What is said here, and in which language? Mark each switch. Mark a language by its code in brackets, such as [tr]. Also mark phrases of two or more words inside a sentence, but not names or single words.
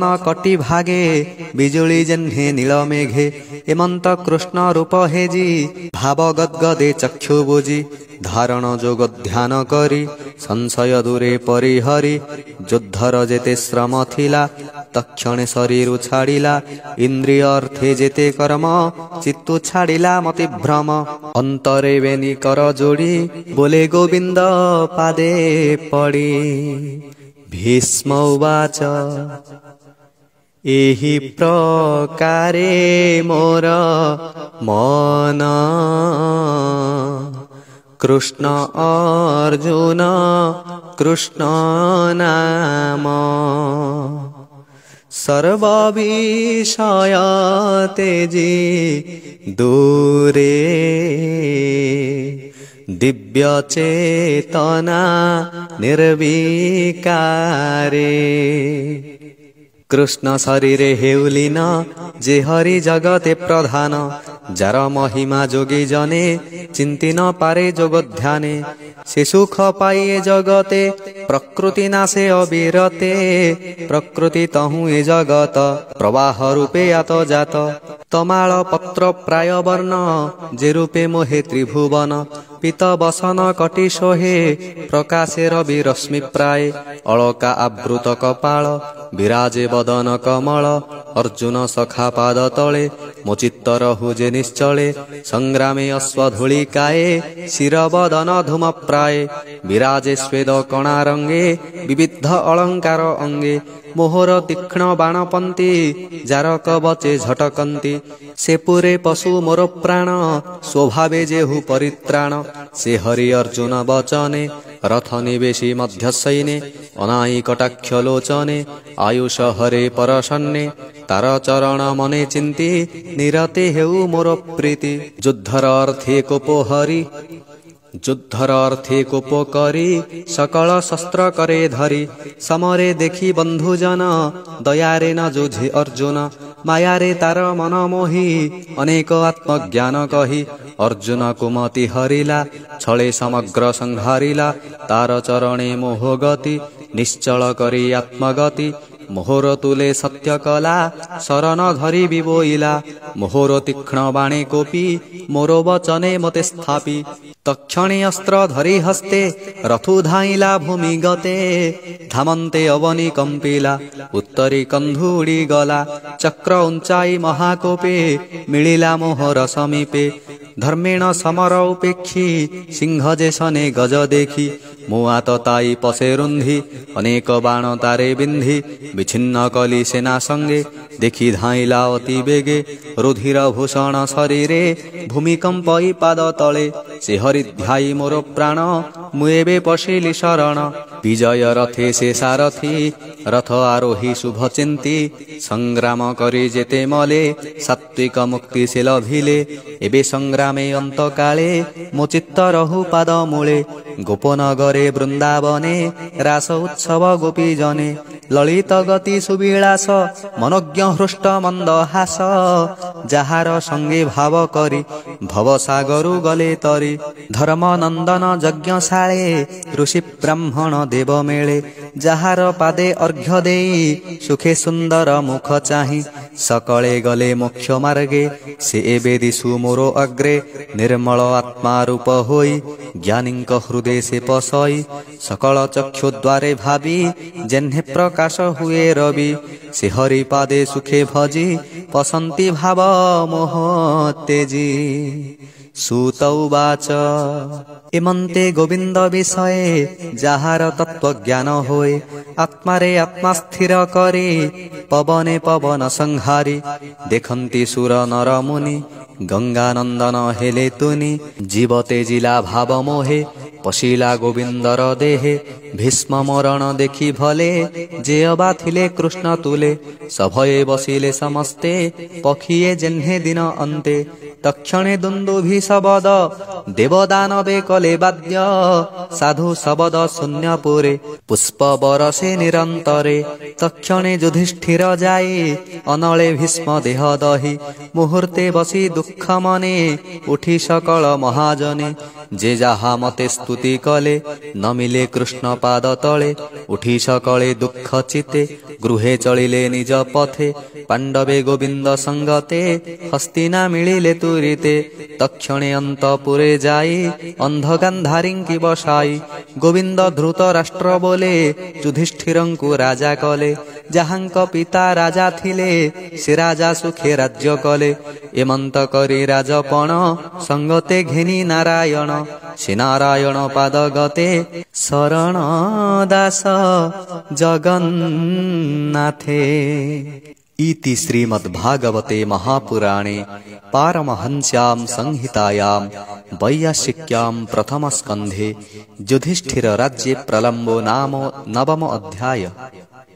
[or] କଟି ଭାଗେ ବିଜୁଲି ଜହ୍ନେ ନୀଲ ମେଘେ ଏମନ୍ତ କୃଷ୍ଣ ରୂପ ହେଜି ଭାବ ଗଦଗଦେ ଚକ୍ଷୁ ବୁଝି ଧାରଣ ଯୋଗ ଧ୍ୟାନ କରି ସଂଶୟ ଦୂରେ ପରିହରି ଯୁଦ୍ଧର ଯେତେ ଶ୍ରମ ଥିଲା ତକ୍ଷଣେ ଶରୀର ଛାଡ଼ିଲା ଇନ୍ଦ୍ରିୟ ଅର୍ଥେ ଯେତେ କର୍ମ ଚିତ୍ତୁ ଛାଡ଼ିଲା ମତି ଭ୍ରମ ଅନ୍ତରେ ବେନି କର ଯୋଡ଼ି ବୋଲେ ଗୋବିନ୍ଦ ପାଦେ ପଡ଼ି ଭୀଷ୍ମ ଉବାଚ ଏହି ପ୍ରକାରେ ମୋର ମନ କୃଷ୍ଣ ଅର୍ଜୁନ କୃଷ୍ଣ ନାମ ସର୍ବବିଷୟ ତେଜି ଦୂରେ ଦିବ୍ୟ ଚେତନା ନିର୍ବିକାରେ କୃଷ୍ଣ ଶରୀରେ ହେଉଲୀନ ଯେ ହରି ଜଗତେ ପ୍ରଧାନ ଯାର ମହିମା ଯୋଗୀ ଜନେ ଚିନ୍ତି ନ ପାରେ ଯୋଗ ଧ୍ୟାନେ ସେ ସୁଖ ପାଇଏ ଜଗତେ ପ୍ରକୃତି ନାଶେ ଅବିରତେ ପ୍ରକୃତି ତହୁ ଏ ଜଗତ ପ୍ରବାହ ରୂପେ ଆତ ଯାତ ତମାଳ ପତ୍ର ପ୍ରାୟ ବର୍ଣ୍ଣ ଯେ ରୂପେ ମୋହେ ତ୍ରିଭୁବନ ପୀତ ବସନ କଟି ସୋହେ ପ୍ରକାଶେ ରବି ରଶ୍ମି ପ୍ରାୟ ଅଳକା ଆବୃତ କପାଳ ବିରାଜେ ବଦନ କମଳ ଅର୍ଜୁନ ସଖା ପାଦ ତଳେ ମୋ ଚିତ୍ତ ରହୁଯେ ନିଶ୍ଚଳେ ସଂଗ୍ରାମେ ଅଶ୍ୱଧୂଳିକାୟେ ଶିର ବଦନ ଧୂମ ପ୍ରାୟ ବିରାଜେ ସ୍ୱେଦ କଣା ରଙ୍ଗେ ବିବିଧ ଅଳଙ୍କାର ଅଙ୍ଗେ ମୋହର ତୀକ୍ଷ୍ଣ ବାଣପନ୍ତି ଯାର କବଚେ ଝଟକନ୍ତି ସେ ପୁରେ ପଶୁ ମୋର ପ୍ରାଣ ସ୍ୱଭାବେ ଯେହୁ ପରିତ୍ରାଣ ସେ ହରି ଅର୍ଜୁନ ବଚନେ ରଥ ନିବେଶି ମଧ୍ୟ ସୈନେ ଅନାଇ କଟାକ୍ଷ ଲୋଚନେ ଆୟୁଷ ହରେ ପରସନ୍ନେ ତାର ଚରଣ ମନେ ଚିନ୍ତି ନିରତେ ହେଉ ମୋର ପ୍ରୀତି ଯୁଦ୍ଧର ଅର୍ଥେ କୋପୋ ହରି ଯୁଦ୍ଧର ଅର୍ଥେ କୋପ କରି ସକଳ ଶସ୍ତ୍ର କରେ ଧରି ସମରେ ଦେଖି ବନ୍ଧୁଜନ ଦୟାରେ ନ ଯୁଝେ ଅର୍ଜୁନ ମାୟାରେ ତାର ମନ ମୋହି ଅନେକ ଆତ୍ମଜ୍ଞାନ କହି ଅର୍ଜୁନ କୁମତି ହରିଲା ଛଳେ ସମଗ୍ର ସଂହାରିଲା ତାର ଚରଣେ ମୋହ ଗତି ନିଶ୍ଚଳ କରି ଆତ୍ମଗତି ମୋହର ତୁଲେ ସତ୍ୟ କଳା ଶରଣ ଧରି ବିବୋଇଲା ମୋହର ତୀକ୍ଷ୍ଣ ବାଣେ କୋପି ମୋର ବଚନେ ମତେ ସ୍ଥାପି ତକ୍ଷଣେ ଅସ୍ତ୍ର ଧରି ହସ୍ତେ ରଥୁ ଧାଇଲା ଭୂମି ଗତେ ଧାମନ୍ତେ ଅବନି କମ୍ପିଲା ଉତ୍ତରୀ କନ୍ଧୁଡ଼ି ଗଲା ଚକ୍ର ଉଞ୍ଚାଇ ମହାକୋପେ ମିଳିଲା ମୋହର ସମୀପେ ଧର୍ମେଣ ସମର ଉପେକ୍ଷି ସିଂହ ଯେସନେ ଗଜ ଦେଖି ମୁଆ ତତାଇ ପଶେ ରୁନ୍ଧି ଅନେକ ବାଣ ତାରେ ବିନ୍ଧି ବିଛିନ୍ନ କଲି ସେନା ସଙ୍ଗେ ଦେଖି ଧାଇଲା ଅତି ବେଗେ ରୁଧିର ଭୂଷଣ ଶରୀରେ ଭୂମିକମ୍ପଇ ପାଦ ତଳେ ସେ ହରିଧ୍ୟାୟୀ ମୋର ପ୍ରାଣ ମୁଏବେ ପଶିଲି ଶରଣ ବିଜୟ ରଥେ ସେ ସାରଥି ରଥ ଆରୋହି ଶୁଭ ଚିନ୍ତି ସଂଗ୍ରାମ କରି ଯେତେ ମଲେ ସାତ୍ତ୍ୱିକ ମୁକ୍ତି ସେ ଲଭିଲେ ଏବେ ସଂଗ୍ରାମେ ଅନ୍ତ କାଳେ ମୋ ଚିତ୍ତ ରହୁ ପାଦ ମୂଳେ ଗୋପନଗରେ ବୃନ୍ଦାବନେ ରାସ ଉତ୍ସବ ଗୋପୀ ଜନେ ଲଳିତ ଗତି ସୁବିଳାସ ମନୋଜ୍ଞ ହୃଷ୍ଟ ମନ୍ଦ ହାସ ଯାର ସଙ୍ଗେ ଭାବ କରି ଭବସାଗରୁ ଗଲେ ତରି ଧର୍ମ ନନ୍ଦନ ଯଜ୍ଞଶାଳେ ଋଷି ବ୍ରାହ୍ମଣ ଦେବ ମେଳେ ଯାର ପାଦେ ଅର୍ଘ୍ୟ ଦେଇ ସୁଖେ ସୁନ୍ଦର ମୁଖ ଚାହି ସକଳେ ଗଲେ ମୋକ୍ଷ ମାର୍ଗେ ସେ ଏବେ ଦିଶୁ ମୋର ଅଗ୍ରେ ନିର୍ମଳ ଆତ୍ମା ରୂପ ହୋଇ ଜ୍ଞାନୀକ ହୃଦୟ ସେ ପଶଇ ସକଳ ଚକ୍ଷୁ ଦ୍ୱାରେ ଭାବୀ ଯେହ୍ନେ ପ୍ରକାଶ ହୁଏ ରବି ସେ ହରି ପାଦେ ସୁଖେ ଭଜି ପଶନ୍ତି ଭାବ ମୋହ ତେଜି ସୂତ ଉବାଚ ଏମନ୍ତେ ଗୋବିନ୍ଦ ବିଷୟେ ଯାହାର ତତ୍ତ୍ୱ ଜ୍ଞାନ ହୋଏ ଆତ୍ମାରେ ଆତ୍ମା ସ୍ଥିର କରେ ପବନେ ପବନ ସଂହାରି ଦେଖନ୍ତି ସୁର ନର ମୁନି ଗଙ୍ଗାନନ୍ଦନ ହେଲେ ତୁନି ଜୀବତେ ଜିଲା ଭାବ ମୋହେ ପଶିଲା ଗୋବିନ୍ଦର ଦେହେ ଭୀଷ୍ମ ମରଣ ଦେଖି ଭଲେ ଯେ ଅବା ଥିଲେ କୃଷ୍ଣ ତୁଲେ ସଭୟେ ବସିଲେ ସମସ୍ତେ ପଖିଏ ଯେହ୍ନେ ଦିନ ଅନ୍ତେ ତକ୍ଷଣେ ଦୁନ୍ଦୁଭି ଶବଦ ଦେବଦାନବେ କଲେ ବାଦ୍ୟ ସାଧୁ ଶବଦ ଶୂନ୍ୟପୁରେ ପୁଷ୍ପ ବରଷେ ନିରନ୍ତରେ ତକ୍ଷଣେ ଯୁଧିଷ୍ଠିର ଯାଏ ଅନଳେ ଭୀଷ୍ମ ଦେହ ଦହି ମୁହୂର୍ତ୍ତେ ବସି ଦୁଖ ମନେ ଉଠି ସକଳ ମହାଜନେ ଯେ ଯାହା ମତେ ସ୍ତୁତି କଲେ ନ ମିଳେ କୃଷ୍ଣ ପାଦ ତଳେ ଉଠି ସକଳେ ଦୁଖ ଚିତେ ଗୃହେ ଚଳିଲେ ନିଜ ପଥେ ପାଣ୍ଡବେ ଗୋବିନ୍ଦ ସଙ୍ଗତେ ହସ୍ତିନା ମିଳିଲେ ତୁରିତେ ତକ୍ଷଣେ ଅନ୍ତଃପୁରେ ଯାଇ ଅନ୍ଧ ଗାନ୍ଧାରୀଙ୍କି ବସାଇ ଗୋବିନ୍ଦ ଧୃତ ରାଷ୍ଟ୍ର ବୋଲେ ଯୁଧିଷ୍ଠିରଙ୍କୁ ରାଜା କଲେ ଯାହାଙ୍କ ପିତା ରାଜା ଥିଲେ ସେ ରାଜା ସୁଖେ ରାଜ୍ୟ କଲେ ଏମନ୍ତ କରି ରାଜପଣ ସଙ୍ଗତେ ଘେନି ନାରାୟଣ ସେ ନାରାୟଣ ପାଦ ଗତେ ଶରଣ ଦାସ ଜଗନ୍ନାଥେ। [sa] इति श्रीमद्भागवते महापुराणे पारमहंस्यां संहितायां वैयासिक्यां प्रथमस्कन्धे युधिष्ठिर राज्ये प्रलम्बो नाम 9 अध्याय।